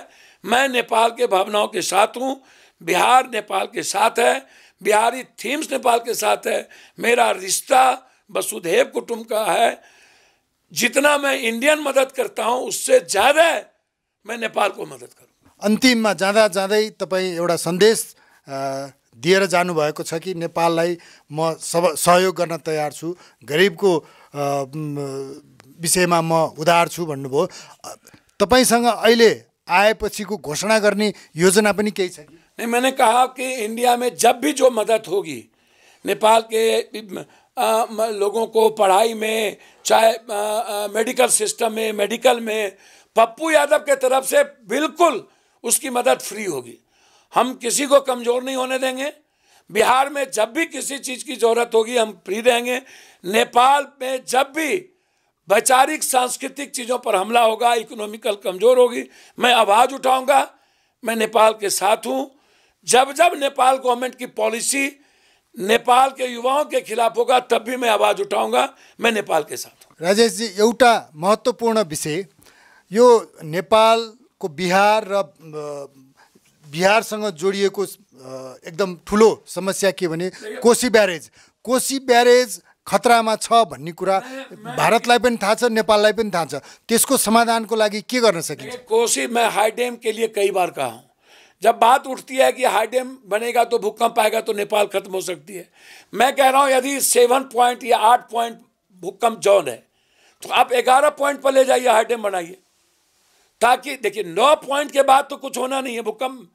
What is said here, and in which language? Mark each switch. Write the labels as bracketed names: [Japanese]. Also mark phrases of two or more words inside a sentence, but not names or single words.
[Hindi] मैं नेपाल के भावनाओं के साथ हूँ, बिहार नेपाल के साथ है, बिहारी थीम्स नेपाल के साथ है। मेरा रिश्ता वसुधैव कुटुंब का है। जितना मैं इंडियन मदद करता हूँ उससे ज़्यादा मैं नेपाल को मदद करूँ। [Nepali] अन्तिममा जाँदा जाँदै तपाईँ एउटा सन्देश दिएर जानुभएको छ कि नेपाललाई म सहयोग गर्न तयार छु, गरिबको विषयमा म उदार छु भन्नुभयो। तपाईसँग अहिले आएपछिको घोषणा गर्ने योजना पनि केही छ कि? [Hindi] नहीं, मैंने कहा कि इंडिया में जब भी जो मदद होगी नेपाल के लोगों को पढ़ाई में, चाहे [English] medical system [Hindi] में, मेडिकल में, पप्पू यादव के तरफ से बिल्कुल उसकी मदद फ्री होगी। हम किसी को कमज़ोर नहीं होने देंगे। बिहार में जब भी किसी चीज़ की ज़रूरत होगी हम फ्री रहेंगे। नेपाल में जब भी वैचारिक सांस्कृतिक चीज़ों पर हमला होगा, इकोनॉमिकल कमज़ोर होगी, मैं आवाज़ उठाऊंगा। मैं नेपाल के साथ हूँ। जब जब नेपाल गवर्नमेंट की पॉलिसी नेपाल के युवाओं के खिलाफ होगा तब भी मैं आवाज़ उठाऊंगा। मैं नेपाल के साथ हूँ। राजेश जी, [Nepali] एउटा महत्त्वपूर्ण विषय यो नेपालको बिहार र बिहारसँग जोडिएको एकदम ठुलो समस्या के भने कोशी ब्यारेज खतरामा छ भन्ने कुरा भारतलाई पनि थाहा छ, नेपाललाई पनि थाहा छ। त्यसको समाधानको लागि के गर्न सकिन्छ? [Hindi] कोशी, मैं [English] high dam [Hindi] के लिए कई बार कहा हूँ। जब बात उठती है कि [English] high dam [Hindi] बनेगा तो भूकंप आएगा तो नेपाल खत्म हो सकती है, मैं कह रहा हूँ यदि 7 पॉइंट या 8 पॉइंट भूकंप जोन है तो आप 11 पॉइंट पर ले जाइए, [English] high dam [Hindi] बनाइए, ताकि देखिए 9 पॉइंट के बाद तो कुछ होना नहीं है भूकंप।